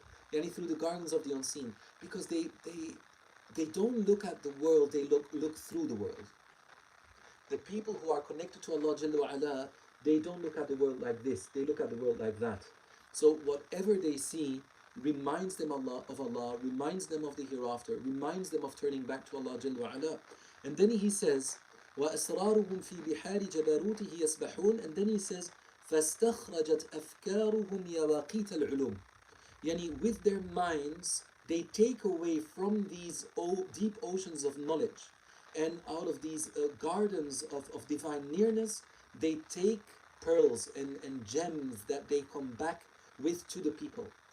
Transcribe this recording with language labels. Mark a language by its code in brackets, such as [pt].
[en] Through the gardens of the unseen. Because they don't look at the world, they look through the world. The people who are connected to Allah Jalla wa Ala, they don't look at the world like this, they look at the world like that. So whatever they see reminds them of Allah, reminds them of the hereafter, reminds them of turning back to Allah Jalla wa Ala. And then he says, [ar] وَأَسْرَارُهُمْ فِي بِحَارِ جَبَرُوتِهِ يَسْبَحُونَ. [en] And then he says, [ar] فَاسْتَخْرَجَتْ أَفْكَارُهُمْ يَوَاقِيتَ الْعُلُومِ. [en] With their minds, they take away from these deep oceans of knowledge, and out of these gardens of divine nearness, they take pearls and gems that they come back with to the people.